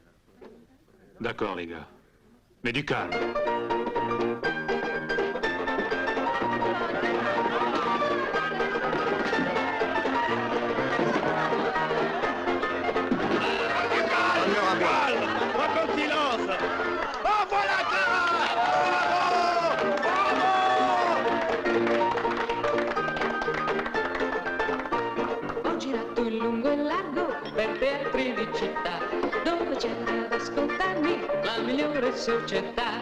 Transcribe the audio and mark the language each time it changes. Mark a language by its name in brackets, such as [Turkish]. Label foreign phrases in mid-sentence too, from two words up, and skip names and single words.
[French] D'accord, les gars. Mais du calme. Un peu de silence! Oh, voilà Clara! [Italian] Ho girato in lungo e largo per teatri di città, dove c'era ad ascoltarmi la migliore società.